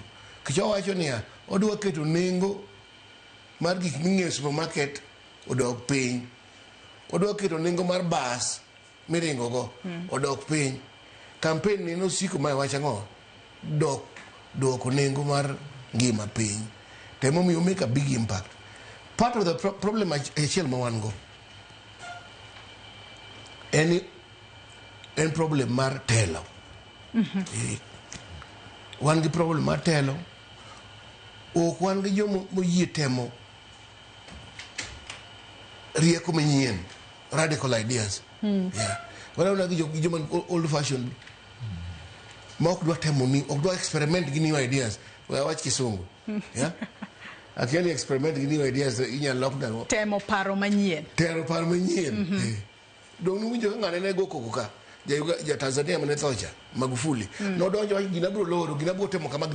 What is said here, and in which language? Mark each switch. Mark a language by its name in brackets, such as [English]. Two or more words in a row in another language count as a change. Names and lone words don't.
[Luo (Kenya and Tanzania)] Kicho wacho ni odwa keto nengo mar gik ming'iewo supermarket odok piny. Odwa keto nengo mar bus miringo go odok piny. Campaign ni nosiko ma wacho ang'o doko nengo mar ngima piny. Temo miyo [English] make a big impact. Part of the problem [Luo (Kenya and Tanzania)] achiel ma wan go en problem mar telo. Wan gi problem mar telo. Ok wan gi jomo moyie temo rieko manyien, [English] radical ideas. [Luo (Kenya and Tanzania)] Wana una gi joma [English] old fashioned [Luo (Kenya and Tanzania)] ma ok dwa temo ni, ok dwa experiment gi [English] new ideas. [Luo (Kenya and Tanzania)] Wach kisungu. Akiani experiment gi [English] new ideas [Luo (Kenya and Tanzania)] inya lockdown. Temo paro manyien. Dong nuwinjo ng'ane ne go koko ka. Ja Tanzania mane thocha Magufuli. No donjo wacho gina bro loro, gina bro temo kama.